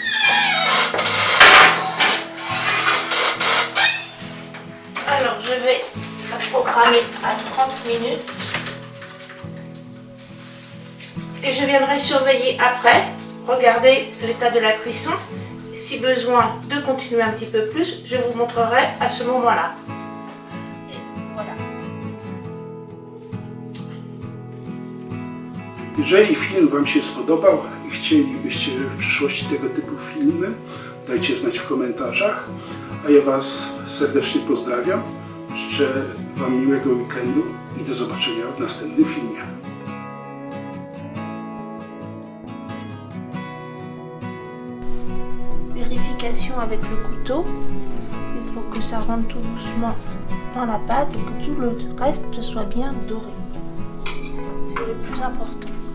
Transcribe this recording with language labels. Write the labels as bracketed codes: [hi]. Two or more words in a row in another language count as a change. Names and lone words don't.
[fr] Alors, je vais la programmer à 30 minutes. Et je viendrai surveiller après, regarder l'état de la cuisson. Si besoin de continuer un petit peu plus, je vous montrerai à ce moment-là. Et voilà. [pl] Jeżeli film Wam się spodobał i chcielibyście w przyszłości tego typu filmy, dajcie znać w komentarzach, a ja Was serdecznie pozdrawiam. Życzę Wam miłego weekendu i do zobaczenia w następnym filmie. [fr] Vérification avec le couteau. Il faut que ça rentre tout doucement dans la pâte et que tout le reste soit bien doré. C'est le plus important.